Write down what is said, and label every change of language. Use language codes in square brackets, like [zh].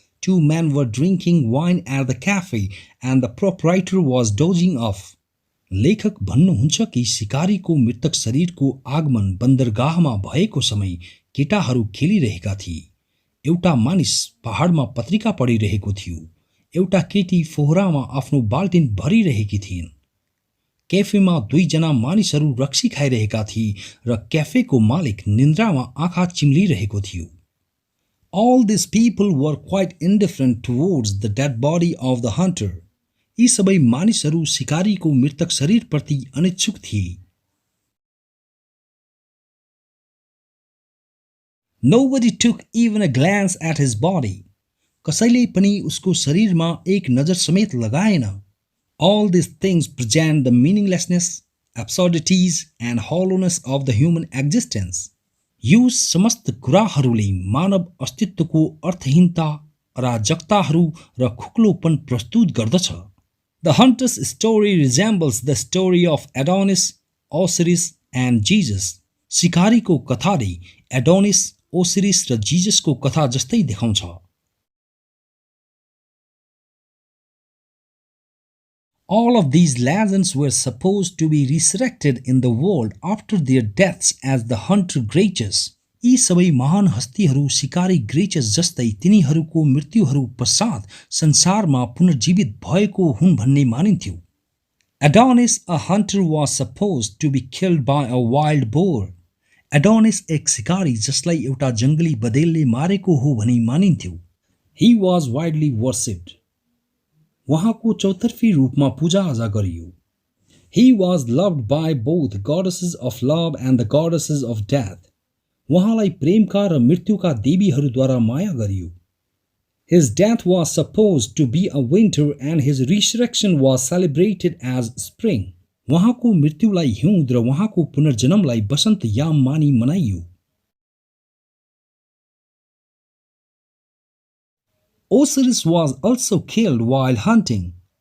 [en] Two men were drinking wine at the cafe and the proprietor was dozing off. [ne] लेखक भन्नुहुन्छ कि शिकारीको मृतक शरीरको आगमन बन्दरगाहमा भएको समय केटाहरू खेलिरहेका थिए। एउटा मानिस पहाडमा पत्रिका पढिरहेको थियो। एउटा केटी फोहरामा आफ्नो बाल्टिन भरिरहेकी थिइन्। क्याफेमा दुईजना मानिसहरू रक्सी खाइरहेका थिए र क्याफेको मालिक निन्द्रामा आँखा चिम्लिरहेको थियो। [en] All these people were quite indifferent towards the dead body of the hunter. [ne] यी सबै मानिसहरू शिकारीको मृतक शरीरप्रति अनिच्छुक थिए। [en] Nobody took even a glance at his body. [ne] कसैले पनि उसको शरीरमा एक नजर समेत लगाएन। [en] All these things present the meaninglessness, absurdities and hollowness of the human existence. [ne] यो समस्त कुराहरूले मानव अस्तित्वको अर्थहीनता, अराजकताहरू र खुक्लोपन प्रस्तुत गर्दछ। [en] The hunter's story resembles the story of Adonis, Osiris and Jesus. [ne] शिकारीको कथाले एडोनिस, ओसिरिस र जीजसको कथा जस्तै देखाउँछ। [en] All of these legends were supposed to be resurrected in the world after their deaths as the Hunter Gracchus. [ne] यी सबै महान हस्तीहरू शिकारी ग्रेचस जस्तै तिनीहरूको मृत्युहरू पश्चात संसारमा पुनर्जीवित भएको हुन् भन्ने मानिन्थ्यो. [en] Adonis, a hunter, was supposed to be killed by a wild boar. [ne] Adonis एक शिकारी जसलाई एउटा जंगली बदेलले मारेको हो भनी मानिन्थ्यो. [en] He was widely worshipped. [ne] उहाँको चौतर्फी रूपमा पूजाआजा गरियो. [en] He was loved by both goddesses of love and the goddesses of death. [ne] उहाँलाई प्रेमका र मृत्युका देवीहरूद्वारा माया गरियो. [en] His death was supposed to be a winter and his resurrection was celebrated as spring. [ne] उहाँको मृत्युलाई हिउँद र उहाँको पुनर्जन्मलाई बसन्त याम मानी मनाइयो. [en] Osiris was also killed while hunting.